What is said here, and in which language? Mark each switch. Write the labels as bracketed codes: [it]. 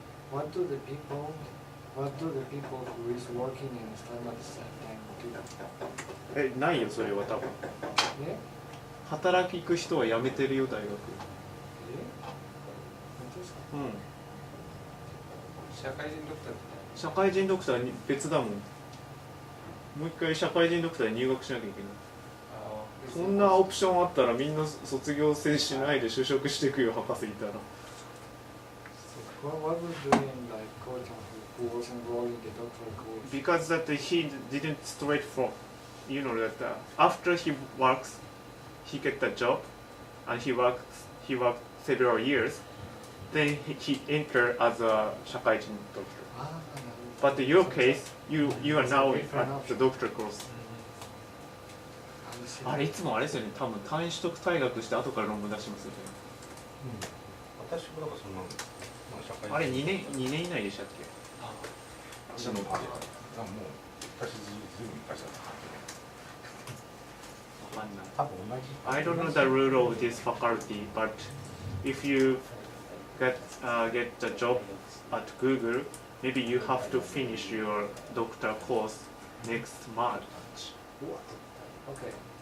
[en] what do the people who is working in STEM at the same time do? [ja] ないよそれは多分。 [en] Yeah? [ja] 働き行く人は辞めてるよ大学。本当ですか？うん。社会人ドクターって社会人ドクターに別だもん。もう一回社会人ドクターに入学しなきゃいけない。そんなオプションあったらみんな卒業生しないで就職していくよ博士いたら。 [en] What was doing like who was enrolled in the doctoral course? Because that he didn't straight from, you know that after he works, he get the job, and he worked several years. Then he enter as a 社会人 doctor. But in your case, you are now at the doctor course. [ja] あれいつもあれですよね。多分単位取得退学して後から論文出しますよね。私もなんかそんな社会人。あれ2年以内でしたっけ？私のもう私ずいぶん昔だった。多分同じ。 [en] I don't know the rule of this faculty, but if you get the job at Google, maybe you have to finish your doctor course next March. Okay.